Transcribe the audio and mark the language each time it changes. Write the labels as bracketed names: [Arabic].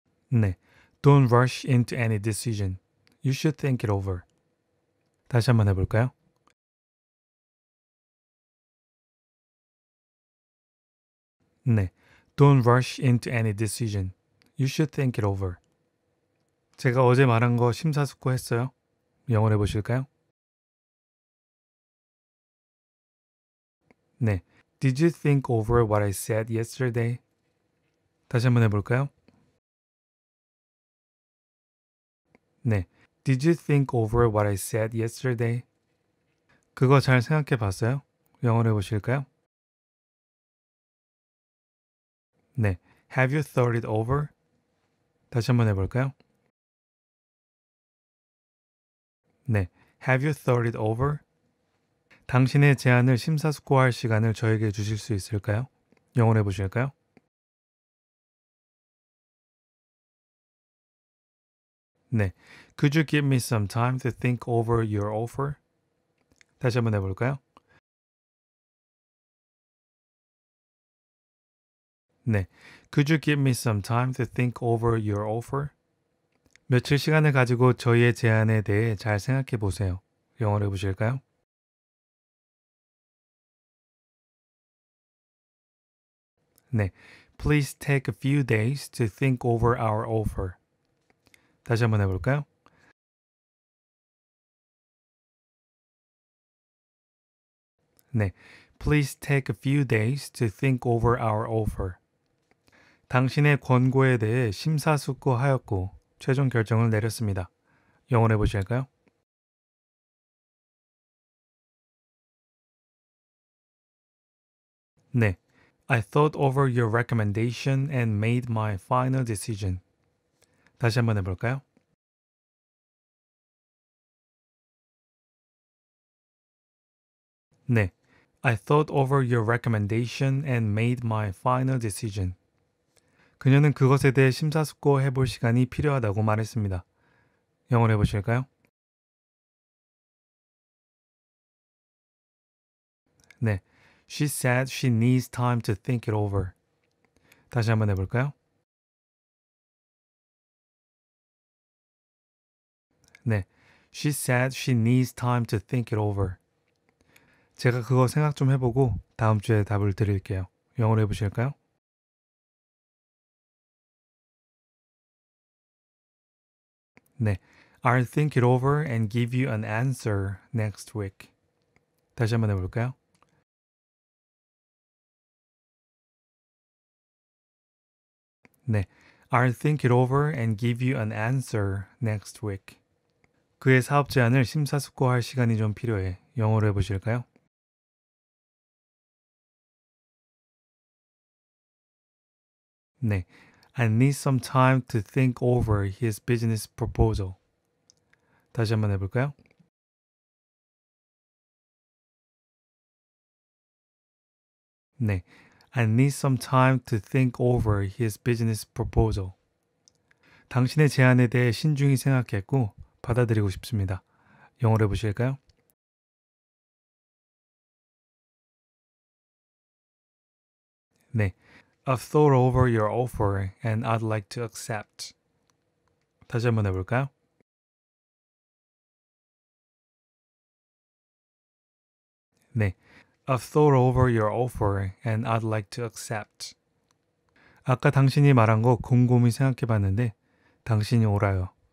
[English] 네. Don't rush into any decision. You should think it over. [Korean] 다시 한번 해볼까요? 네. [English] Don't rush into any decision. You should think it over. [Korean] 제가 어제 말한 거 심사숙고했어요. 영어로 해보실까요? 네. [English] Did you think over what I said yesterday? [Korean] 다시 한번 해볼까요? 네. [English] Did you think over what I said yesterday? [Korean] 그거 잘 생각해 봤어요? 영어로 해보실까요? 네. [English] Have you thought it over? [Korean] 다시 한번 해볼까요? 네. [English] Have you thought it over? [Korean] 당신의 제안을 심사숙고할 시간을 저에게 주실 수 있을까요? 영어로 해보실까요? 네. [English] Could you give me some time to think over your offer? [Korean] 다시 한번 해볼까요? 네. [English] Could you give me some time to think over your offer? [Korean] 며칠 시간을 가지고 저희의 제안에 대해 잘 생각해 보세요. 영어로 해보실까요? 네. [English] Please take a few days to think over our offer. [Korean] 다시 한번 해볼까요? 네. [English] Please take a few days to think over our offer. [Korean] 당신의 권고에 대해 심사숙고하였고 최종 결정을 내렸습니다. 영어로 해보실까요? 네. [English] I thought over your recommendation and made my final decision. [Korean] 다시 한번 해볼까요? 네. [English] I thought over your recommendation and made my final decision. [Korean] 그녀는 그것에 대해 심사숙고해 볼 시간이 필요하다고 말했습니다. 영어로 해보실까요? 네. [English] She said she needs time to think it over. [Korean] 다시 한번 해볼까요? 네. [English] She said she needs time to think it over. [Korean] 제가 그거 생각 좀 해보고 다음 주에 답을 드릴게요. 영어로 해보실까요? 네. [English] I'll think it over and give you an answer next week. [Korean] 다시 한번 해볼까요? 네. [English] I'll think it over and give you an answer next week. [Korean] 그의 사업 제안을 심사숙고할 시간이 좀 필요해. 영어로 해보실까요? 네. [English] I need some time to think over his business proposal. [Korean] 다시 한번 해볼까요? 네. [English] I need some time to think over his business proposal. [Korean] 당신의 제안에 대해 신중히 생각했고 받아들이고 싶습니다. 영어로 해보실까요? 네. [English] I've thought over your offer and I'd like to accept. [Korean] 다시 한번 해볼까요? 네. [English] I've thought over your offer and I'd like to accept. [Korean] 아까 당신이 말한 거 곰곰이 생각해 봤는데 당신이 옳아요.